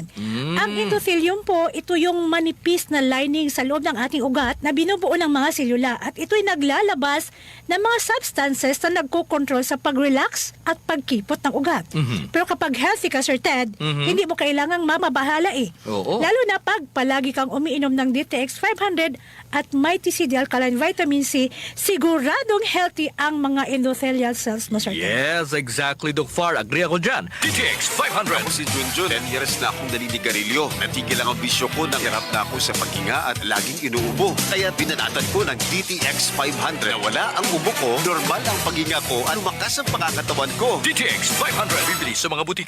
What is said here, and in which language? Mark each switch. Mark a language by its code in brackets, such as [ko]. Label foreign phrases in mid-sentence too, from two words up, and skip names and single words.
[tl] Ang endothelium po, ito yung manipis na lining sa loob ng ating ugat na binubuo ng mga selula at ito'y naglalabas ng mga substances na nagko-control sa pag-relax at pagkipot ng ugat. Pero kapag healthy ka, Sir Ted, hindi mo kailangang mamabahala Oo. Lalo na pag palagi kang umiinom ng DTX 500 at Mighty C Alkaline Vitamin C, siguradong healthy ang mga endothelial cells mo, Sir Ted. [en] Yes, exactly, [tl] Doc Far. Agree ako dyan. DTX 500. Ako si Junjun. 10 years na akong naninigarilyo. Natigil lang ang bisyo ko, nanghirap na ako sa paghinga at laging inuubo. Kaya binanatan ko ng DTX 500. Nawala ang ubo ko, normal ang paghinga ko, at lumakas ang pangangatawan ko. DTX 500. Bibili sa mga butika.